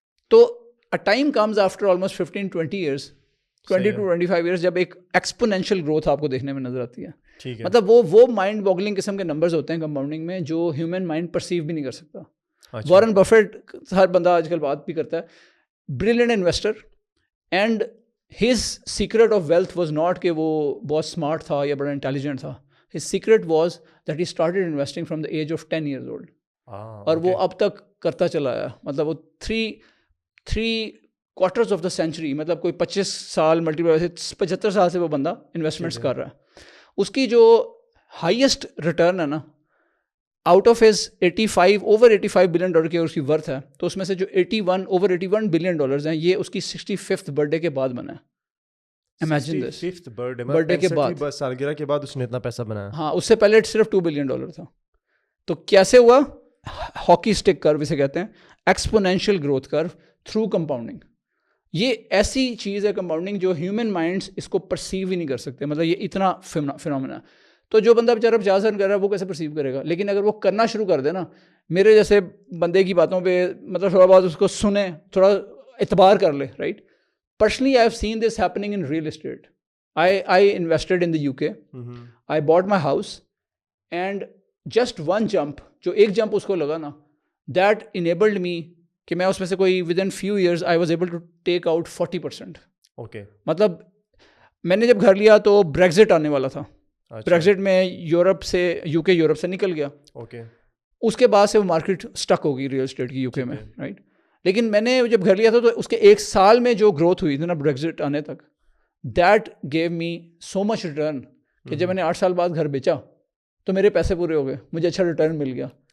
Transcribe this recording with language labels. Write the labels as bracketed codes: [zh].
[ur] تو [en] a time comes after almost 15-20 years, 20 to 25 years, [ur] جب ایک ایکسپونینشیل گروتھ آپ کو دیکھنے میں نظر آتی ہے. مطلب وہ مائنڈ باگلنگ قسم کے نمبرز ہوتے ہیں کمپاؤنڈنگ میں, جو ہیومن مائنڈ پرسیو بھی نہیں کر سکتا. وارن بفیٹ ہر بندہ آج کل بات بھی کرتا ہے, brilliant investor, and [en] his secret of wealth was not [ur] کہ وہ بہت [en] smart تھا یا بڑا intelligent تھا. His secret was that he started investing from the age of 10 years old. [ur] اور وہ اب تک کرتا چلا آیا. مطلب وہ [en] 3 quarters of the century, [ur] مطلب کوئی 25 سال ملٹیپل 75 سال سے وہ بندہ انویسٹمنٹس کر رہا ہے. اس کی جو ہائیسٹ ریٹرن ہے نا, out of his over 85 billion dollar کی اس کی ورتھ ہے, تو اس میں سے جو over 81 بلین ڈالرز ہیں یہ اس کی 65th برتھ ڈے کے بعد بنا ہے. [en] imagine this, 65th [ur] birth day کے بعد, سالگرہ کے بعد اس نے اتنا پیسہ بنایا. ہاں, اس سے پہلے صرف 2 بلین ڈالر تھا. تو کیسے ہوا؟ [en] hockey stick curve [ur] اسے کہتے ہیں, ایکسپونینشیل گروتھ کرو تھرو کمپاؤنڈنگ. یہ ایسی چیز ہے کمپاؤنڈنگ جو ہیومن مائنڈس اس کو پرسیو ہی نہیں کر سکتے. مطلب یہ اتنا فنومینا ہے. تو جو بندہ بیچارہ 50 رن کر رہا ہے وہ کیسے پرسیو کرے گا؟ لیکن اگر وہ کرنا شروع کر دے نا, میرے جیسے بندے کی باتوں پہ مطلب تھوڑا بہت اس کو سنیں, تھوڑا اعتبار کر لے, right. [en] Personally I have seen this happening in real estate. I invested in the UK. I bought my house and just one jump, [ur] جو ایک جمپ اس کو لگا نا, [en] that enabled me [ur] کہ میں اس میں سے کوئی [en] within few years I was able to take out 40%. Okay, [ur] مطلب میں نے جب گھر لیا تو بریگزٹ آنے والا تھا. بریگزٹ میں یورپ سے UK یورپ سے نکل گیا. [en] okay, [ur] اس کے بعد سے وہ مارکیٹ اسٹک ہو گئی ریئل اسٹیٹ کی UK میں, رائٹ. لیکن میں نے جب گھر لیا تھا تو اس کے 1 سال میں جو گروتھ ہوئی تھی نا بریگزٹ آنے تک, [en] that gave me so much return [ur] کہ جب میں نے 8 سال بعد گھر بیچا تو میرے پیسے پورے ہو گئے, مجھے اچھا ریٹرن مل گیا.